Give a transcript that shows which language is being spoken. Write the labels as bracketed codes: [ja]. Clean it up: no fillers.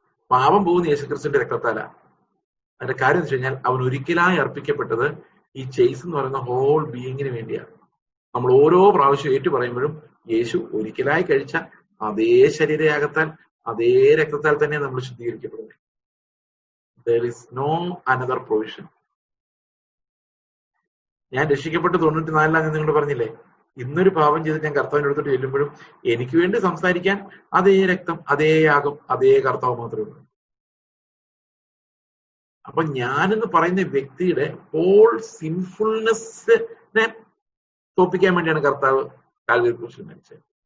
[ml] പാപം പോകുന്ന യേശുക്രിസ്തുവിന്റെ രക്തത്താല. അതിന്റെ കാര്യം എന്ന് വെച്ച് കഴിഞ്ഞാൽ അവൻ ഒരിക്കലായി അർപ്പിക്കപ്പെട്ടത് ഈ ചേസ് എന്ന് പറയുന്ന ഹോൾ ബീയിങ്ങിന് വേണ്ടിയാണ്. നമ്മൾ ഓരോ പ്രാവശ്യം ഏറ്റു പറയുമ്പോഴും യേശു ഒരിക്കലായി കഴിച്ച അതേ ശരീരയാഗത്താൽ അതേ രക്തത്താൽ തന്നെ നമ്മൾ ശുദ്ധീകരിക്കപ്പെടുന്നത്. [en] There is no another provision. [ml] ഞാൻ രക്ഷിക്കപ്പെട്ട് 94 നിങ്ങളോട് പറഞ്ഞില്ലേ, ഇന്നൊരു പാപം ചെയ്തിട്ട് ഞാൻ കർത്താവിന്റെ അടുത്തോട്ട് ചെല്ലുമ്പോഴും എനിക്ക് വേണ്ടി സംസാരിക്കാൻ അതേ രക്തം, അതേ യാഗം, അതേ കർത്താവ് മാത്രമേ ഉള്ളൂ. അപ്പൊ ഞാനെന്ന് പറയുന്ന വ്യക്തിയുടെ ഹോൾ സിൻഫുൾനെസ്സിനെ തോപ്പിക്കാൻ വേണ്ടിയാണ് കർത്താവ് കാൽവരി ക്രൂശിൽ മരിച്ചത്.